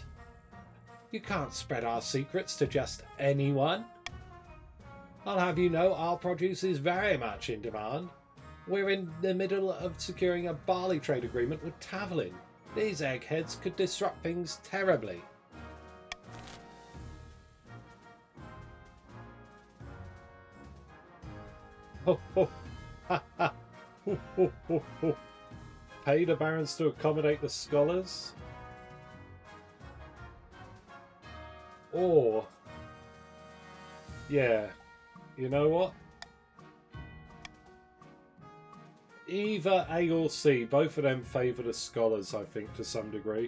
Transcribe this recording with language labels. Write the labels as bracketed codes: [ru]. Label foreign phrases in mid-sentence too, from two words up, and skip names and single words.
[en] You can't spread our secrets to just anyone. I'll have you know our produce is very much in demand. We're in the middle of securing a barley trade agreement with Tavelin. These eggheads could disrupt things terribly. Ho ho! Ha ha! Ho ho ho ho! Pay the barons to accommodate the scholars? Or... yeah, you know what? Either A or C, both of them favour the scholars, I think, to some degree.